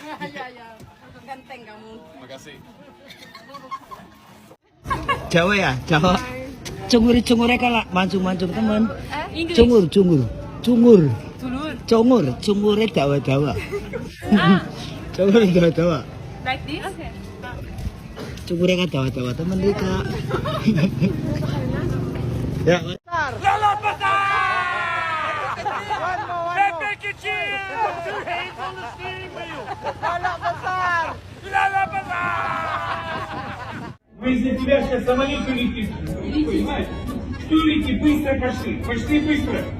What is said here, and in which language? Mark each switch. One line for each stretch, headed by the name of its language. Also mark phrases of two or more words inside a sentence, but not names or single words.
Indonesian: Ya. Ganteng kamu. Makasih. Jawa ya, Jawa. Cungur-cungurnya kalah mancung-mancung teman. Cungurnya Jawa. Cungurnya Jawa.
English: Like this? Okay.
Indonesian: Cungurnya kan Jawa teman Rika. Ya.
Russian: Мы из-за тебя сейчас самолет улетит. Понимаешь? Что летит? Быстро пошли. Пошли быстро.